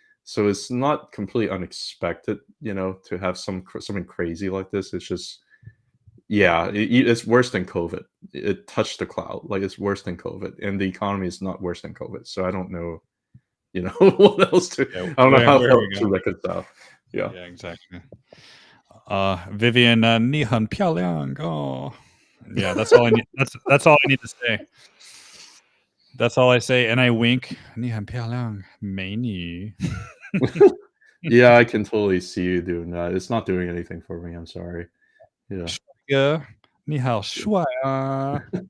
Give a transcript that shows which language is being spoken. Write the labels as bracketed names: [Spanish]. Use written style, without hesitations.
[English] So it's not completely unexpected, to have something crazy like this. It's just, it's worse than COVID. It touched the cloud, like it's worse than COVID, and the economy is not worse than COVID. So I don't know, what else to. I don't know how else to reconcile. Yeah, exactly. [Chinese] Vivian, 你很漂亮. [English] Oh, yeah, that's all I need. That's all I need to say. That's all I say, and I wink. [Chinese] 你很漂亮，美女. [English] Yeah, I can totally see you doing that. It's not doing anything for me. I'm sorry. Yeah. [Chinese] 帅哥，你好帅啊.